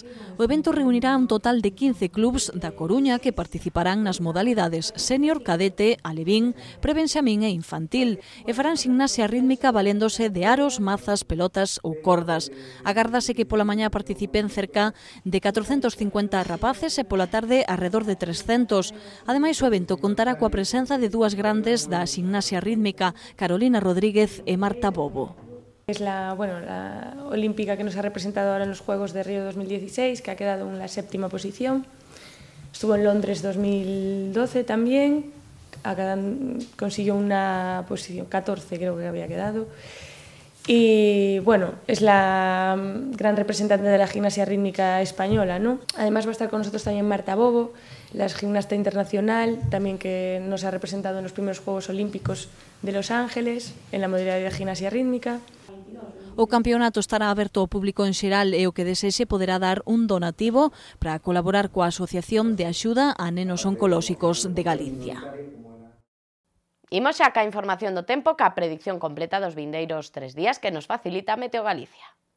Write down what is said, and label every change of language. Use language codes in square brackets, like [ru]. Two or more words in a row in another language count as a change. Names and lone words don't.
[gl] O evento reunirá un total de 15 clubs da Coruña que participarán nas modalidades sénior, cadete, alevín, prebenxamín e infantil e farán ximnasia rítmica valéndose de aros, mazas, pelotas ou cordas. Agárdase que pola mañá participen cerca de 450 rapaces e pola tarde arredor de 300. Ademais, o evento contará coa presenza de dúas grandes da ximnasia rítmica, Carolina Rodríguez e Marta Bobo. [es] Es la olímpica que nos ha representado ahora en los Juegos de Río 2016, que ha quedado en la 7ª posición. Estuvo en Londres 2012 también, consiguió una posición 14, creo que había quedado. Y bueno, es la gran representante de la gimnasia rítmica española, ¿no? Además va a estar con nosotros también Marta Bobo, la gimnasta internacional, también que nos ha representado en los primeros Juegos Olímpicos de Los Ángeles, en la modalidad de gimnasia rítmica. [gl] O campeonato estará aberto ao público en xeral e o que desexe poderá dar un donativo para colaborar coa Asociación de Axuda a Nenos Oncolóxicos de Galicia. Imos xa ca información do tempo ca predicción completa dos vindeiros 3 días que nos facilita Meteo Galicia.